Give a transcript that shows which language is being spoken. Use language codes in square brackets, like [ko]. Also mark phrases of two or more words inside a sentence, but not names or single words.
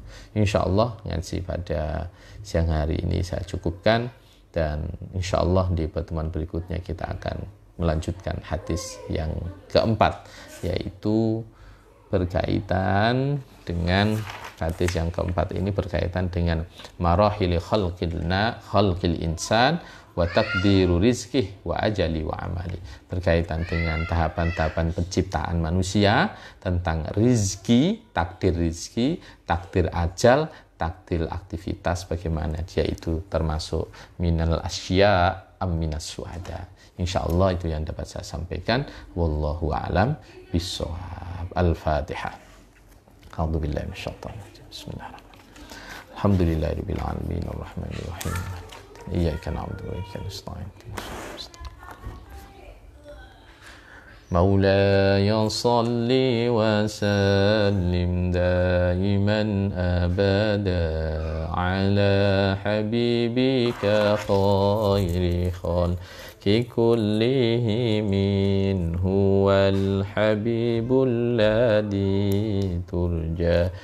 [ar] إن شاء الله [id] ngaji pada siang hari ini saya cukupkan, dan [ar] إن شاء الله [id] di pertemuan berikutnya kita akan melanjutkan hadis yang keempat, yaitu berkaitan dengan hadis yang keempat ini berkaitan dengan [ar] مراحل خلق الإنسان وتقدير رزقه وأجله وعمله, [id] berkaitan dengan tahapan-tahapan penciptaan manusia, tentang rizki, takdir ajal, takdir aktivitas, bagaimana dia itu termasuk [ar] من الأشقياء أم من السعداء. [id] Insyaallah itu yang dapat saya sampaikan. [ar] والله أعلم بالصواب. الفاتحة. أعوذ بالله من الشيطان الرجيم. بسم الله الرحمن الرحيم. الحمد لله رب العالمين الرحمن الرحيم. إياك نعبد وإياك نستعين. مولاي صل وسلم دائما أبدا على حبيبك خير خلق كلهم هو الحبيب الذي ترجى